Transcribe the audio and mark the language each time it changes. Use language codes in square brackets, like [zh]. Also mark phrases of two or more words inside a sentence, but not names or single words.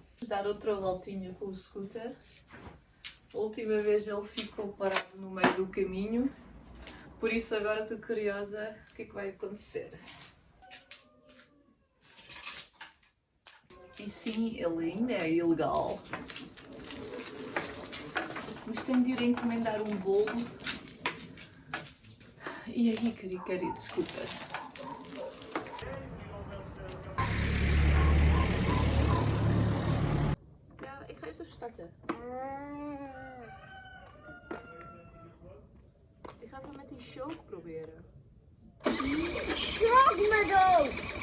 [pt] dar outra voltinha com o scooter. A última vez ele ficou parado no meio do caminho, por isso agora estou curiosa o que é que vai acontecer. E sim, ele ainda é ilegal. Mas tenho de ir encomendar um bolo. E aí queria ir de scooter. [nl] Ja, ik ga eens even starten. Ik ga even met die choke proberen. Schrok me dood!